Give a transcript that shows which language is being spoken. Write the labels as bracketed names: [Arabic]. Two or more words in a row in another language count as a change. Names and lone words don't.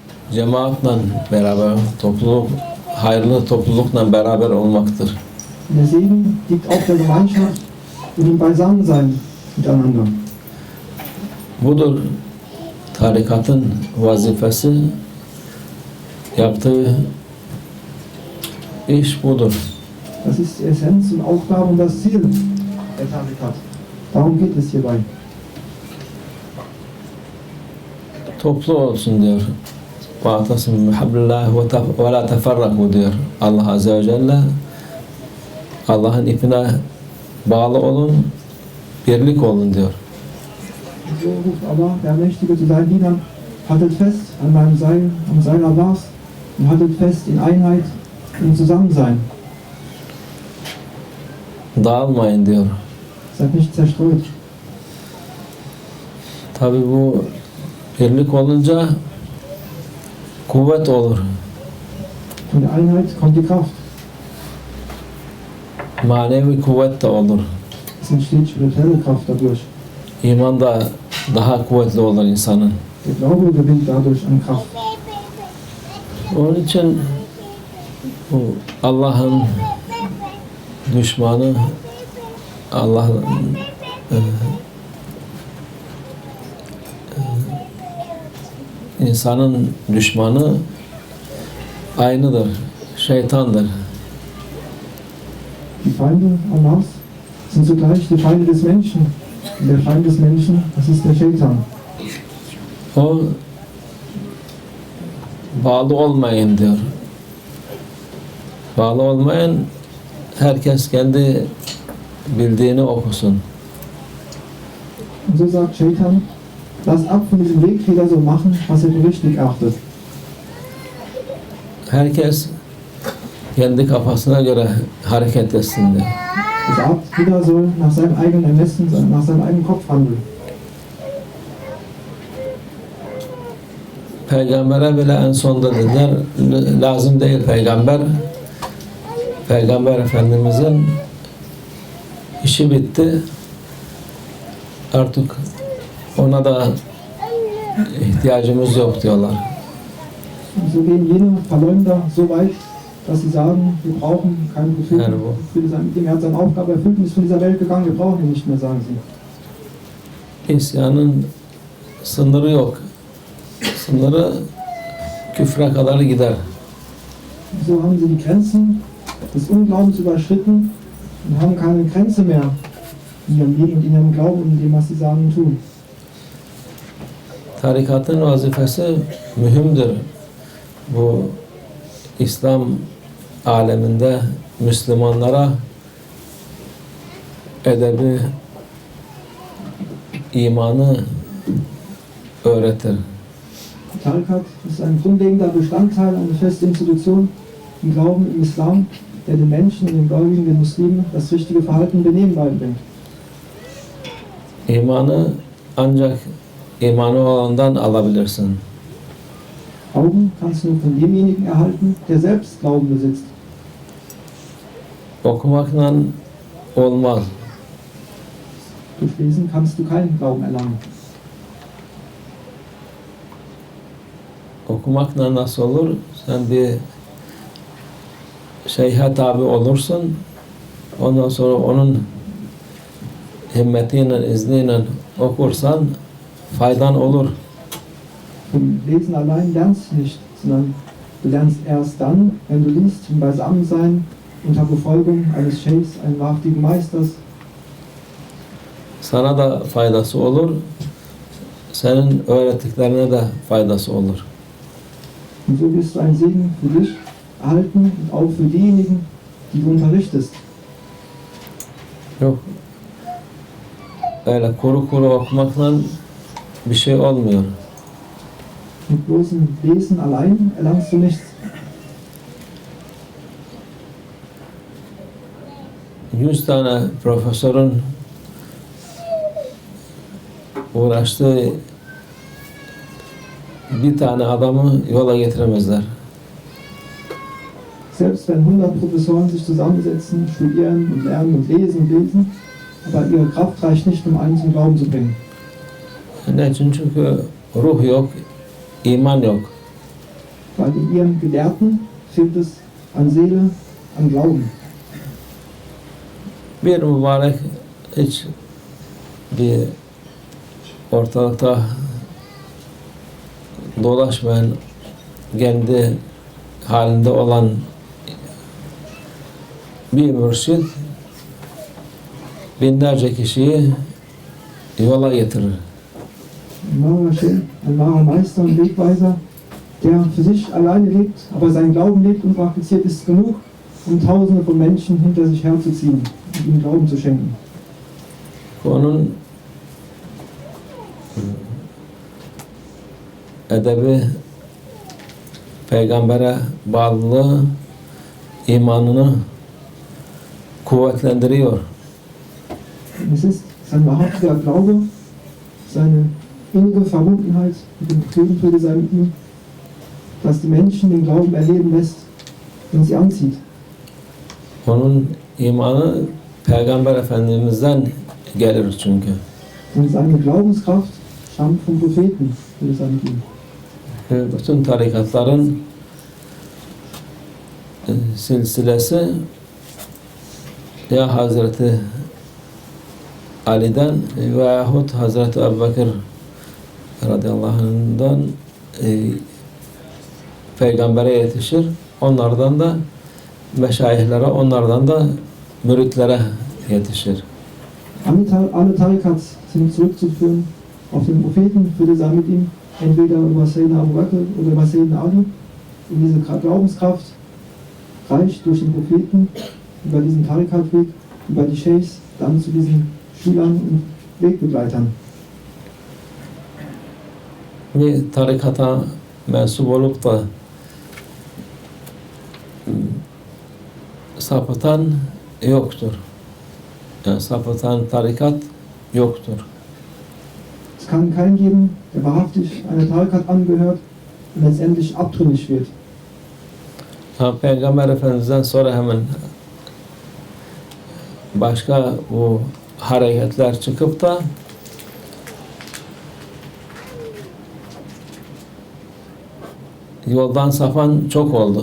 [Turkish] cemaatle beraber, topluluk, hayırlı toplulukla beraber olmaktır. [German] Der Segen liegt auf der Gemeinschaft und im Beisammensein miteinander. [Turkish] Budur tarikatın vazifesi, yaptığı iş budur. [German] Das ist die Essenz und Aufgabe und das Ziel der Tarikat. Darum geht es hierbei. [Turkish] Toplu olsun diyor. [Arabic] وَاَعْتَصِمُوا بِحَبْلِ اللّٰهِ وَلَا تَفَرَّقُوا diyor. [Turkish] Allah Azze ve Celle, Allah'ın ipine bağlı olun, birlik olun diyor. [German] So ruft Allah, der Mächtige, zu seinen Dienern: haltet fest an meinem Seil, am Seil Allahs, und haltet fest in Einheit und Zusammensein. [Turkish] Dağılmayın diyor. [German] Seid nicht zerstreut. [Turkish] Tabi bu birlik olunca kuvvet olur. [German] Von der Einheit kommt die Kraft. [Turkish] Manevi kuvvet de olur. [German] Es entsteht spirituelle Kraft dadurch. [Turkish] İman da daha kuvvetli olur insanın. [German] Der Glaube gewinnt dadurch an Kraft. [Turkish] Onun için bu Allah'ın düşmanı, Allah'ın insanın düşmanı aynıdır, şeytandır. [German] Die Feinde Allahs sind zugleich die Feinde des Menschen. Und der Feind des Menschen, das ist der Shaitan. [Turkish] O bağlı olmayın diyor. Bağlı olmayın, herkes kendi bildiğini okusun. [German] Und so sagt Shaitan: lasst ab von diesem Weg, jeder so machen, was er für richtig achtet. [Turkish] Herkes kendi kafasına göre hareket etsin diyor. [German] Sagt, jeder soll nach seinem eigenen Ermessen, nach seinem eigenen Kopf handeln. [Turkish] Peygambere bile en sonda dediler, lazım değil peygamber. Peygamber Efendimizin işi bitti. Artık ona da ihtiyacımız yok diyorlar. [German] Und so gehen jene Verleumder so weit, dass sie sagen, wir brauchen keinen Propheten. Mit dem er hat seine Aufgabe erfüllt und ist von dieser Welt gegangen, wir brauchen ihn nicht mehr, sagen sie. [Turkish] İsyanın sınırı yok. Sınırı küfre kadar gider. [German] So haben sie die Grenzen des Unglaubens überschritten und haben keine Grenze mehr in ihrem Leben und in ihrem Glauben und in dem, was sie sagen und tun. [Turkish] Tarikatın vazifesi mühimdir. Bu İslam aleminde Müslümanlara edebi, imanı öğretir. [German] Die Tarikat ist ein grundlegender Bestandteil, eine feste Institution im Glauben im Islam, der den Menschen, den Gläubigen, den Muslimen das richtige Verhalten und Benehmen beibringt. [Turkish] İmanı ancak imanı olandan alabilirsin. [German] Glauben kannst du nur von demjenigen erhalten, der selbst Glauben besitzt. [Turkish] Okumakla olmaz. [German] Durch Lesen kannst du keinen Glauben erlangen. [Turkish] Okumakla nasıl olur? Sen bir şeyhe tabi olursun. Ondan sonra onun himmetiyle, izniyle okursan faydan olur. [German] Vom Lesen allein lernst du nicht, sondern du lernst erst dann, wenn du liest, im Beisammensein, unter Befolgung eines Sheikhs, eines wahrhaftigen Meisters. [Turkish] Sana da faydası olur. Senin öğrettiklerine de faydası olur. [German] Und so wirst du einen Segen für dich erhalten und auch für diejenigen, die du unterrichtest. [Turkish] Yok. Öyle kuru kuru okumakla bir şey olmuyor. [German] Mit bloßem Lesen allein erlangst du nichts. [Turkish] 100 tane profesörün uğraştığı bir tane adamı yola getiremezler. [German] Selbst wenn 100 Professoren sich zusammensetzen, studieren und lernen und lesen, aber ihre Kraft reicht nicht, um einen zum Glauben zu bringen. [Turkish] Ne için? Çünkü ruh yok, iman yok. [German] weil in ihren Gelehrten fehlt es an Seele, an Glauben. [Turkish] Bir mübarek hiç bir ortalıkta dolaşmayan, kendi halinde olan bir mürşid binlerce kişiyi yola getirir. [German] Ein wahrer Schild, ein wahrer Meister und Wegweiser, der für sich alleine lebt, aber sein Glauben lebt und praktiziert, ist genug, um Tausende von Menschen hinter sich herzuziehen und ihnen Glauben zu schenken. [Turkish] Onun edebi, peygambere bağlılığı imanını kuvvetlendiriyor. [German] Es ist sein wahrhaftiger Glaube, seine innige Verbundenheit mit dem Propheten, Friede sei mit ihm, dass die Menschen den Glauben erleben lässt und sie anzieht. [Turkish] Onun imanı Peygamber Efendimiz'den gelir çünkü. [German] Und seine Glaubenskraft stammt vom Propheten, Friede sei mit ihm. [Turkish] Bütün tarikatların silsilesi ya Hazreti Ali'den veyahut Hazreti Ebubekir [Arabic] رضي الله عنه'dan [Turkish] peygambere yetişir. Onlardan da meşayihlere, onlardan da müritlere yetişir. [German] Alle Tarikats sind zurückzuführen auf den Propheten, Friede sei mit ihm, entweder über Sayyidina Abu Bakr oder über Sayyidina Ali. Und diese Glaubenskraft reicht durch den Propheten über diesen Tarikatweg, über die Sheikhs, dann zu diesen Schülern und Wegbegleitern. [Turkish] Bir tarikata mensup olup da sapıtan yoktur. Yani sapıtan tarikat yoktur. [German] Es kann keinen geben, der wahrhaftig einer Tarikat angehört und letztendlich abtrünnig wird. [Turkish] Ha, Peygamber Efendimiz'den sonra hemen başka bu hareketler çıkıp da yoldan sapan çok oldu.